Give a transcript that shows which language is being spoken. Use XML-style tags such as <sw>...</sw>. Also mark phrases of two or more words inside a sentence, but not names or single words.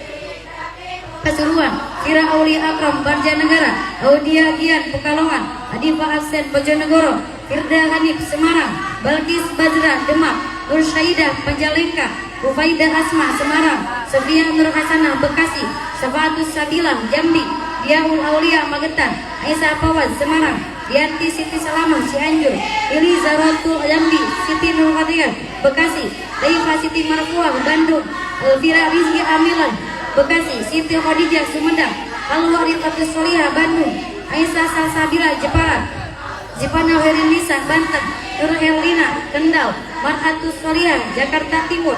<id>Pasuruan, Kira Aulia Akram Banjarnegara, Audia Gian Pekalongan, Adifa Absen Bojonegoro, Firda Hanif Semarang, Balkis Bazra Demak, Nur Syaidah Panjalengka, Rufaidah Asma Semarang, Sofia Nur Hasanah Bekasi, Safatus Sabilah Jambi, Diaul Aulia Magetan, Aisyah Fawaz Semarang, Dianti Siti Salamah Cianjur, Ili Zaratul Jambi, Siti Nur Fatihah Bekasi, Daifa Siti Marfuah Bandung, Elvira Rizki Amilan Bekasi, Siti Khadijah Sumedang, Alwa Rifatus Solihah Bandung, Aisyah Salsabila Jepara, Jepana Herinisa Banten, Nur Helina Kendal, Marhatus Solihah Jakarta Timur,</id>